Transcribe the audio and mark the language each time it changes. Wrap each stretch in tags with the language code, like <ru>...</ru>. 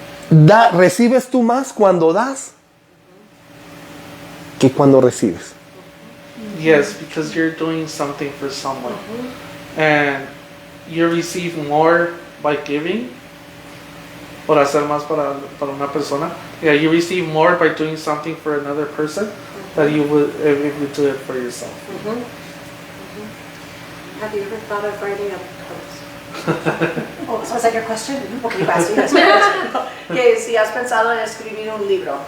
<es>Recibes tú más cuando das que cuando recibes.</es> <en>Yes, because you're doing something for someone. And you receive more by giving,</en> <es>por hacer más para una persona.</es> <en>Yeah, you receive more by doing something for another person than you would if you do it for yourself. Have you ever thought of writing a post? Oh, so is that your question?</en> <es>Okay, vas, que si has pensado en escribir un libro.</es>